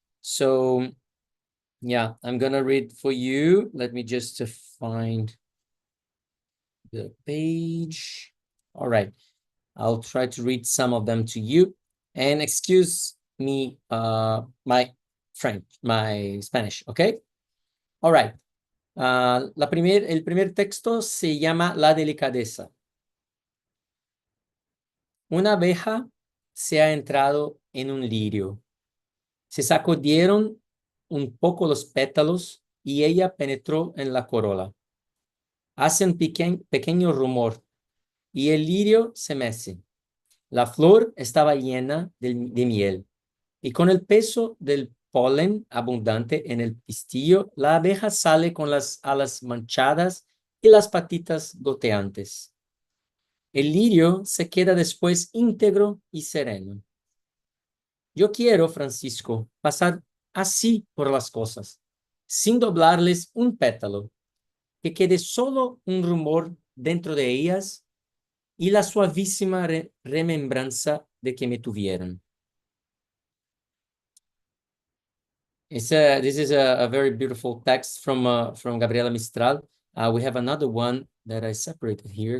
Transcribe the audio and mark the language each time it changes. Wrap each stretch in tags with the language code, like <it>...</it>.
<en>So yeah, I'm gonna read for you. Let me just find the page. All right, I'll try to read some of them to you. And excuse me, my Spanish, okay? All right.</en> <es>El primer texto se llama La delicadeza. Una abeja se ha entrado en un lirio. Se sacudieron un poco los pétalos y ella penetró en la corola. Hace un pequeño rumor y el lirio se mece. La flor estaba llena de miel y con el peso del polen abundante en el pistillo, la abeja sale con las alas manchadas y las patitas goteantes. El lirio se queda después íntegro y sereno. Yo quiero, Francisco, pasar así por las cosas, sin doblarles un pétalo, que quede solo un rumor dentro de ellas y la suavísima remembranza de que me tuvieron.</es> <en>This is a very beautiful text from Gabriela Mistral. We have another one that I separated here.</en>